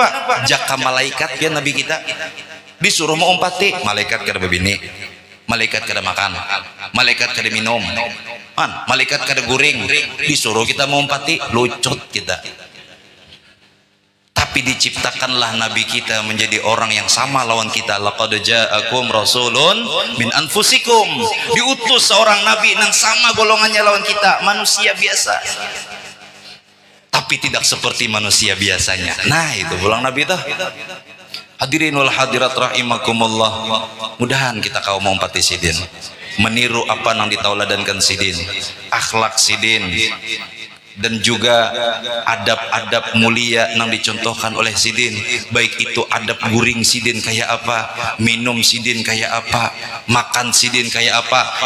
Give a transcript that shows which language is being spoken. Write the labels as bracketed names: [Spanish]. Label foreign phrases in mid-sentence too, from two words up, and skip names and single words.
[Banjar] Jaka malaikat pian Nabi kita disuruh mau umpati, malaikat kada berbini. Malaikat kada makan, malaikat kada minum, malaikat kada guring, disuruh kita mengumpati, lucut kita. Tapi diciptakanlah Nabi kita menjadi orang yang sama lawan kita. [Arabic] لقد جاءكم رسول من أنفسكم. [Banjar] Diutus seorang Nabi yang sama golongannya lawan kita, manusia biasa. Tapi tidak seperti manusia biasanya. Nah itu pulang Nabi itu. [Arabic] الحاضرين والحاضرات رحمكم الله. [Banjar] Mudahan kita kaum umpati sidin meniru apa yang ditauladankan sidin, akhlak sidin, dan juga adab-adab mulia yang dicontohkan oleh sidin, baik itu adab guring sidin kayak apa, minum sidin kayak apa, makan sidin kayak apa.